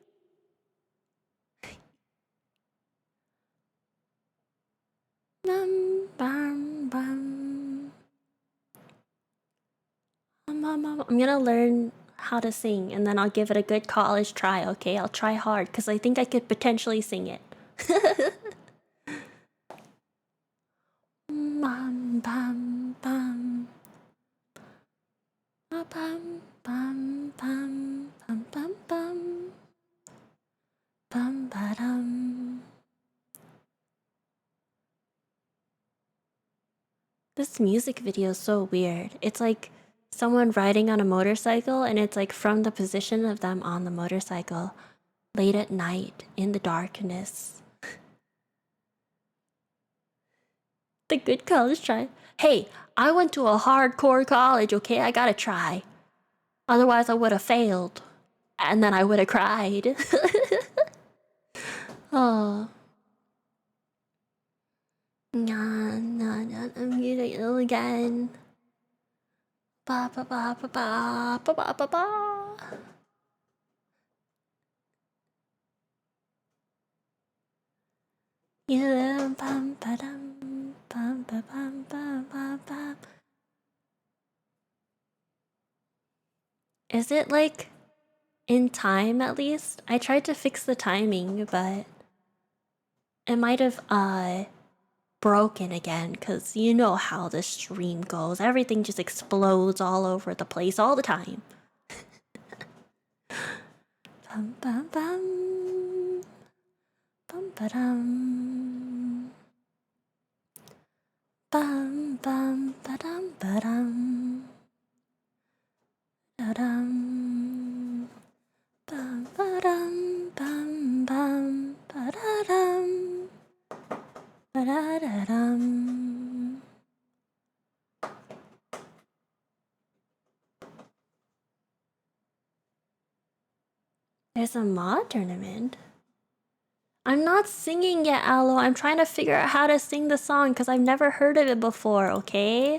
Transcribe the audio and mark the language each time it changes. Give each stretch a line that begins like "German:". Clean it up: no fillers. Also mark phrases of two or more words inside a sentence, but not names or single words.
English: I'm gonna learn how to sing and then I'll give it a good college try, okay? I'll try hard because I think I could potentially sing it. Bam, bam, bam. Bam, bam, bam, bam, bam, bam. Bam, ba-dum. This music video is so weird. It's like someone riding on a motorcycle and it's like from the position of them on the motorcycle late at night in the darkness. The good college try. Hey, I went to a hardcore college, okay? I gotta try. Otherwise I would have failed. And then I would have cried. Oh. No, I'm gonna ill again. Ba ba ba ba ba ba ba ba ba. Yeah, bum ba dum bum ba bum ba ba ba. Is it like in time at least? I tried to fix the timing, but it might have broken again because you know how the stream goes. Everything just explodes all over the place all the time. Bum bum bum bum ba dum bum bum ba dum ba dum da dum bum ba dum bum bum ba da dum ba da da dum. There's a mod tournament. I'm not singing yet, Aloe. I'm trying to figure out how to sing the song because I've never heard of it before, okay?